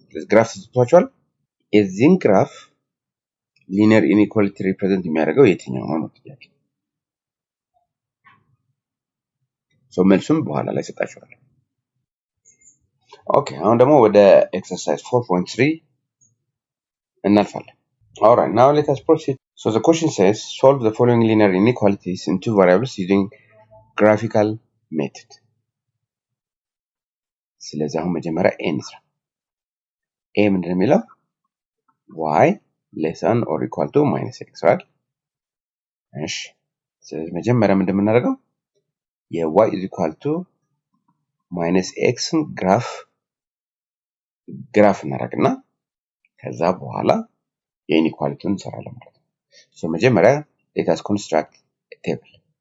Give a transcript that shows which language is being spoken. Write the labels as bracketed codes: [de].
[am] ግራፍ ተሰጥቷችኋል። የዚህን ግራፍ ሊኒየር ኢኒኳሊቲ ሪፕሬዘንት የሚያደርገው የትኛው ነው ጥያቄ። ሶ መልሱም በኋላ ላይ ሰጣችኋለሁ። ኦኬ አሁን ደግሞ ወደ ኤክሰርሳይዝ 4.3 እናልፋለን። [en] alright now let us proceed. So the question says solve the following linear inequalities in two variables using graphical method. [am] ስለዚህ አሁን መጀመሪያ a እንስራ። a ምንድን ነው የሚለው [en] y less than or equal to minus x right? [am] እሺ ስለዚህ መጀመሪያ ምንድን ነው የምናደርገው [en] y is equal to minus x [am] ግራፍ እናደርግና ከዛ በኋላ የኢኒኳሊቲውን እንሰራለን ማለት ነው። ሶ መጀመሪያ [en] let us construct a table.